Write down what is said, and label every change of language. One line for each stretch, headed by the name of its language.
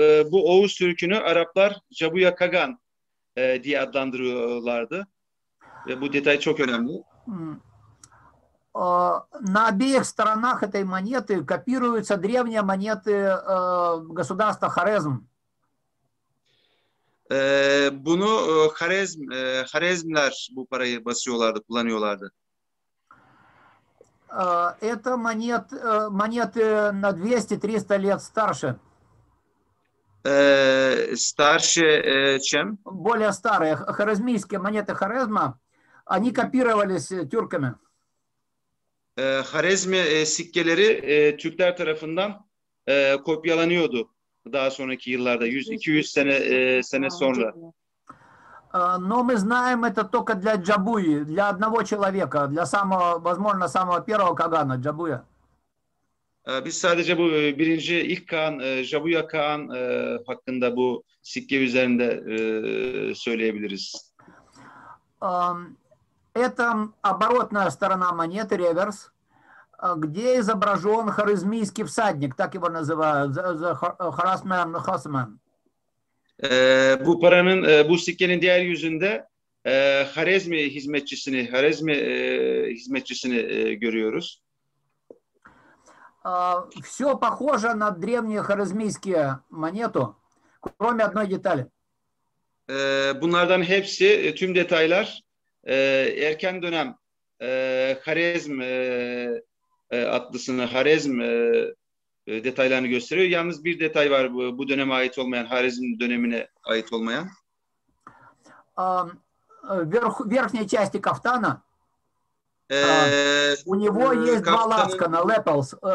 Turkish: Bu Oğuz Türk'ünü Araplar Cabuya Kagan diye adlandırıyorlardı. Ve bu detay çok önemli.
Russian: На обеих сторонах этой монеты копируются древние монеты государства Хорезм.
Turkish: Bunu Хорезmler bu parayı basıyorlardı, kullanıyorlardı.
Russian: Это монеты на 200-300 лет старше. Старше, чем? Более старые. Хорезмийские монеты Хорезма, они копировались тюрками.
Turkish: Хорезmi sikkeleri Türkler tarafından kopyalanıyordu daha sonraki yıllarda, 100-200 sene sonra.
Russian: Но мы знаем это только для Джабуи, для одного человека, для самого, возможно, самого первого Кагана, Джабуя.
Turkish: Biz sadece bu birinci ilk Kağan, Jabuya Kağan hakkında bu sikke üzerinde söyleyebiliriz.
Russian: Это оборотная сторона монеты, реверс, где изображен харизмийский всадник, так его называют, Хорасмен Хосман.
Turkish: Bu paranın, bu sikkenin diğer yüzünde Harezmi hizmetçisini görüyoruz.
Russian: Все похоже на древние харизмийские монету, кроме одной детали.
Turkish: Bunlardan hepsi, tüm detaylar erken dönem Harezm atlısını, Harezm detaylarını gösteriyor. Yalnız bir detay var bu döneme ait olmayan, Harezm dönemine ait olmayan.
Russian: В верхней части кафтана у него есть два лацкана, lapels.